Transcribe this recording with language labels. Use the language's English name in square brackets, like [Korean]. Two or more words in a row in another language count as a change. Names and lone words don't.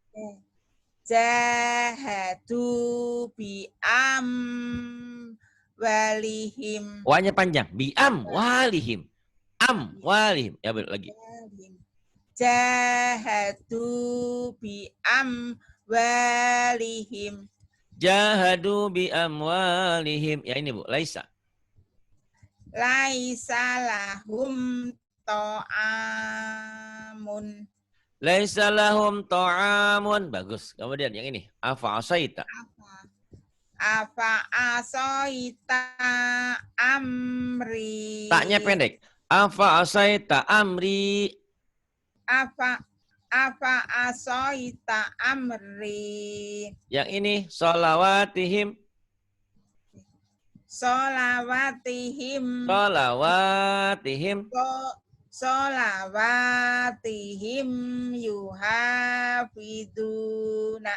[Arabic] جاهدوا بأموالهم. [Indonesian] Wanya panjang. [Arabic] بأموالهم. [Indonesian] Walihim. Ya, lagi. [Arabic] جاهدوا بأموالهم. جاهدوا بأموالهم. [Indonesian] Ya ini, Bu, [Arabic] laisa. ليس لهم طعام. ليس لهم طعام. [Indonesian] Bagus. Kemudian yang ini. [Arabic] أفعصيت. أفعصيت أمري. [Indonesian] Taknya pendek. [Arabic] أفعصيت أمري. أفعصيت أمري. [Indonesian] Yang ini. Sholawatihim. [Arabic] Solawatihim. صلواتهم يحافظون.